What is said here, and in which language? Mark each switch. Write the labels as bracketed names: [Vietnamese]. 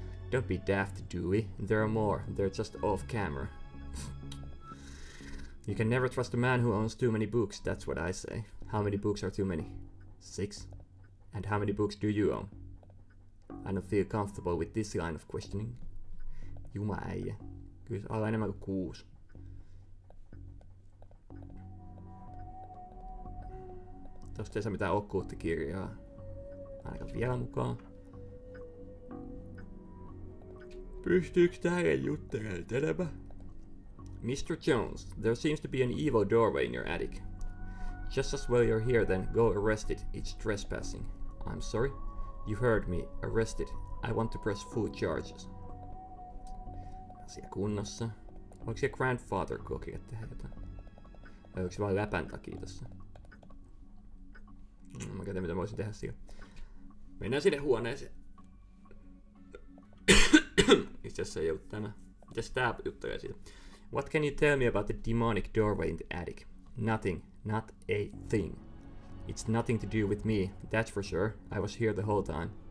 [English] Don't be daft, Dewey. There are more. They're just off camera. You can never trust a man who owns too many books, that's what I say. How many books are too many? 6? And how many books do you own? I don't feel comfortable with this line of questioning. [Finnish] Juma äijä. Kyllä se on enemmän kuin 6. Tosta ei saa mitään okkulttikirjaa. Ainakaan vielä mukaan. Pystyykö tähän juttelemaan enemmän? [English] Mr. Jones, there seems to be an evil doorway in your attic. Just as well you're here then, go arrest it. It's trespassing. I'm sorry? You heard me. Arrest it. I want to press full charges. [Finnish] Asia kunnossa. Oliko se grandfather clockille tehdä jotain? Vai onko se vaan läpän takia tossa? Mä katson mitä mä voisin tehdä sillä. Mennään sinne huoneeseen. Itse asiassa ei ollut tämä. Mitäs tää juttelee siitä? [English] What can you tell me about the demonic doorway in the attic? Nothing. Not a thing. It's nothing to do with me, that's for sure. I was here the whole time.